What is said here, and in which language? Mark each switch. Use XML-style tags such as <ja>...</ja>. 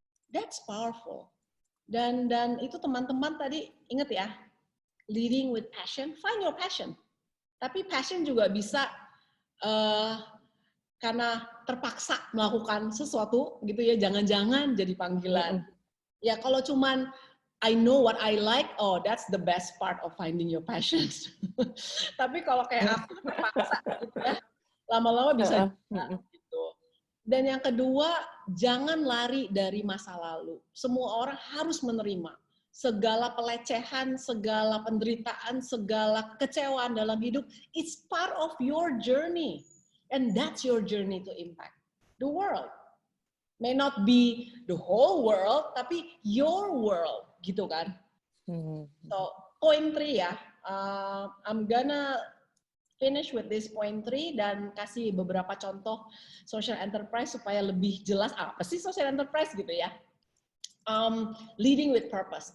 <en>That's powerful.</en> <id>Dan itu teman-teman tadi ingat ya,</id> <en>leading with passion, find your passion.</en> <id>Tapi passion juga bisa karena terpaksa melakukan sesuatu gitu ya, jangan-jangan jadi panggilan. Ya kalau cuman</id> <en>I know what I like, oh that's the best part of finding your passion.</en> <id>Tapi kalau kayak aku terpaksa gitu ya, lama-lama bisa gitu. Dan yang kedua, jangan lari dari masa lalu. Semua orang harus menerima segala pelecehan, segala penderitaan, segala kecewaan dalam hidup.</id> <en>It's part of your journey. And that's your journey to impact the world. May not be the whole world,</en> <id>tapi</id> <en>your world,</en> <id>gitu kan.</id> <en>So, point 3 ya. I'm gonna finish with this point 3</en> <id>dan kasih beberapa contoh social enterprise supaya lebih jelas apa sih social enterprise gitu ya.</id> <en>Leading with purpose.</en>